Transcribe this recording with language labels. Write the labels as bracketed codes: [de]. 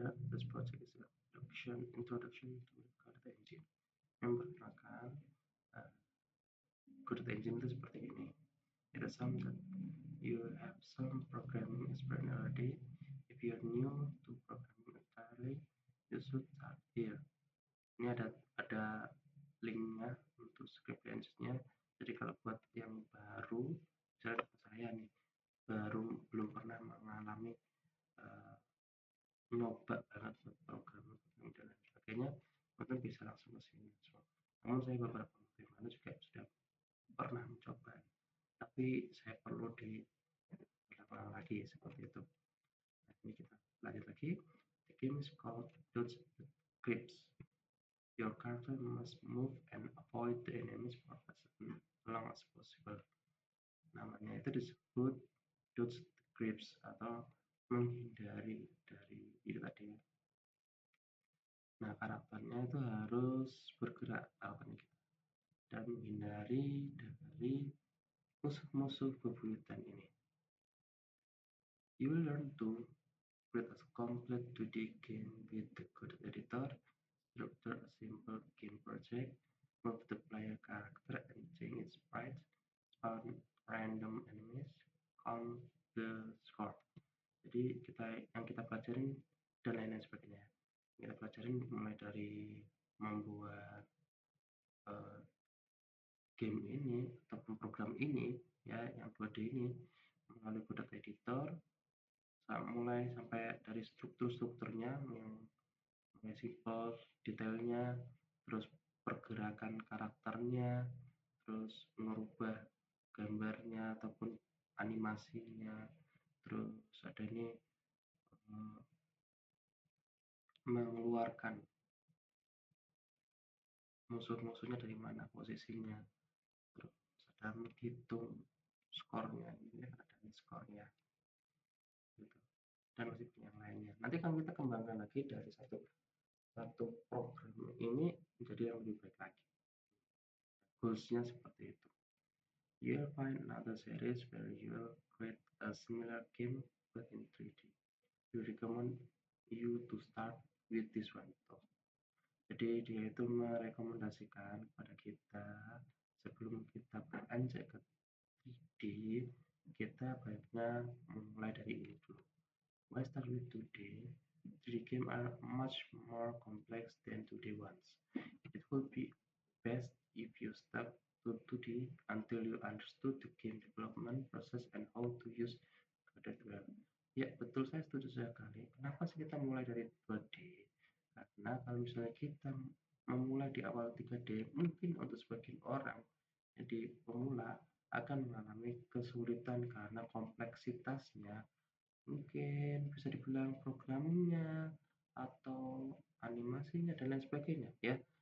[en] This project is introduction to Godot Engine. [id] Memperkenalkan Godot Engine itu seperti ini. [en] It assumes that you have some programming experience already. If you're new to programming entirely, you should start here. [id] Ini ada linknya untuk script engine-nya. Jadi kalau buat yang baru, misalnya saya nih baru belum pernah mengalami nyoba banget buat programming dan lain sebagainya, mungkin bisa langsung ke sini. Namun saya beberapa waktu yang lalu juga sudah pernah mencoba, tapi saya perlu di lapangan lagi seperti itu. Nah, ini kita lanjut lagi. [en] The game is called Dodge Grips. Your character must move and avoid the enemies for as long as possible. [id] Namanya itu disebut Dodge Grips atau menghindari dari itu tadi. Nah, karakternya itu harus bergerak karakternya kita dan menghindari dari musuh-musuh bebuyutan ini. [en] You will learn to create a complete 2D game with the Godot editor, structure a simple game project, move the player character and change its sprites, spawn random enemies, count the score. [id] Jadi yang kita pelajarin dan lain-lain sebagainya. Kita pelajarin mulai dari membuat game ini ataupun program ini ya, yang 2D ini melalui Godot editor, mulai sampai dari strukturnya yang mulai simple, detailnya, terus pergerakan karakternya, terus merubah gambarnya ataupun animasinya, terus ada ini mengeluarkan musuh-musuhnya dari mana posisinya, terus ada menghitung skornya, ini ada skornya gitu, dan masih banyak yang lainnya. Nanti kan kita kembangkan lagi dari satu program ini menjadi yang lebih baik lagi. Goalsnya seperti itu. [en] You'll find another series where you'll create a similar game but in 3D. We recommend you to start with this one. [id] Jadi dia itu merekomendasikan kepada kita sebelum kita beranjak ke 3D, kita baiknya memulai dari ini dulu. [en] Why start with 2D? 3D games are much more complex than 2D ones. It would be best if you stuck to 2D until you understood the game development process and how to use coded well. [id] Ya, betul, saya setuju sekali. Kenapa sih kita mulai dari 2D? Karena kalau misalnya kita memulai di awal 3D, mungkin untuk sebagian orang jadi pemula akan mengalami kesulitan karena kompleksitasnya, mungkin bisa dibilang programmingnya atau animasinya dan lain sebagainya ya.